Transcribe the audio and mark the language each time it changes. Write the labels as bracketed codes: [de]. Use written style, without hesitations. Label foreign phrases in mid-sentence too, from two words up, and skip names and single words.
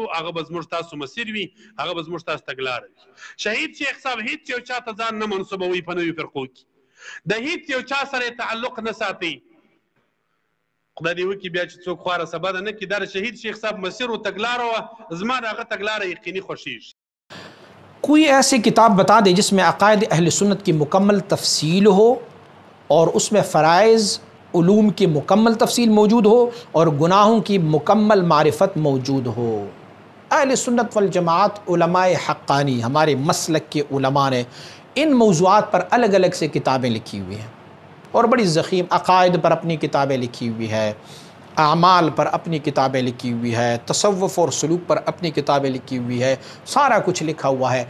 [ps] هغه به زموږ تاسو مسیر وي، هغه به زموږ تاسو تګلاره وي. شهید شیخ صاحب هیڅ یو چا ته ځان نه منسوبوي په نویو فرقو کې، د هیڅ یو چا سره تعلق نه ساتي. خدای دې وکړي بیا چې څوک خواره سبا ده نه کړي. دا د شهید شیخ صاحب مسیر و تګلاره وه زما د هغه تګلاره یقیني خوښېږي. [ur] کوئی ایسی کتاب بتا دے جس میں عقائد اہل سنت کی مکمل تفصیل ہو اور اس میں فرائض علوم کی مکمل تفصیل موجود ہو اور گناہوں کی مکمل معرفت موجود ہو. اہل سنت والجماعت علماء حقانی ہمارے مسلک کے علماء نے ان موضوعات پر الگ الگ سے کتابیں لکھی ہوئی ہیں اور بڑی ضخیم عقائد پر اپنی کتابیں لکھی ہوئی ہے، اعمال پر اپنی کتابیں لکھی ہوئی ہے، تصوف اور سلوک پر اپنی کتابیں لکھی ہوئی ہے، سارا کچھ لکھا ہوا ہے۔